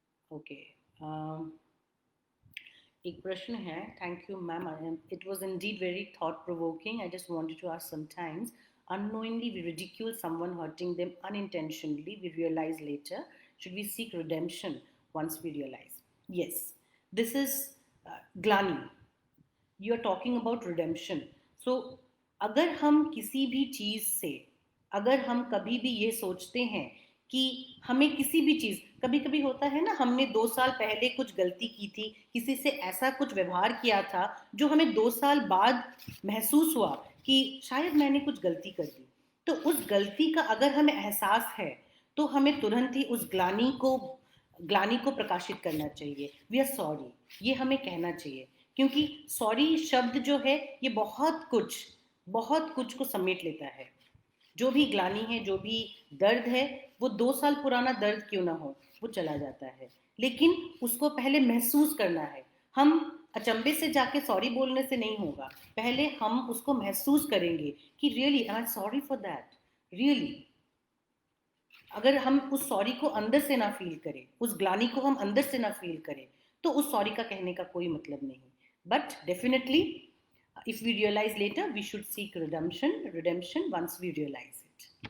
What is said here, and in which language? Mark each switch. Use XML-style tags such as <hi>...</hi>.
<hi>Okay, एक प्रश्न है।</hi> <en>Thank you ma'am, it was indeed very thought provoking. I just wanted to ask, sometimes unknowingly we ridicule someone, hurting them unintentionally, we realize later. Should we seek redemption once we realize? Yes, this is glani. You are talking about redemption.</en> <hi>So अगर हम किसी भी चीज से, अगर हम कभी भी ये सोचते हैं कि हमें किसी भी चीज, कभी कभी होता है ना, हमने 2 साल पहले कुछ गलती की थी, किसी से ऐसा कुछ व्यवहार किया था जो हमें 2 साल बाद महसूस हुआ कि शायद मैंने कुछ गलती कर दी। तो उस गलती का अगर हमें एहसास है तो हमें तुरंत ही उस ग्लानि को प्रकाशित करना चाहिए।</hi> <en>we are sorry,</en> <hi>ये हमें कहना चाहिए, क्योंकि सॉरी शब्द जो है ये बहुत कुछ को समेट लेता है। जो भी ग्लानि है, जो भी दर्द है, वो 2 साल पुराना दर्द क्यों ना हो, वो चला जाता है, लेकिन उसको पहले महसूस करना है। हम अचंभे से जाके सॉरी बोलने से नहीं होगा, पहले हम उसको महसूस करेंगे कि</hi> <en>Really I am sorry for that, really.</en> <hi>अगर हम उस सॉरी को अंदर से ना फील करें, उस ग्लानि को हम अंदर से ना फील करें, तो उस सॉरी का कहने का कोई मतलब नहीं।</hi> <en>But definitely if we realize later, we should seek redemption once we realize it.</en>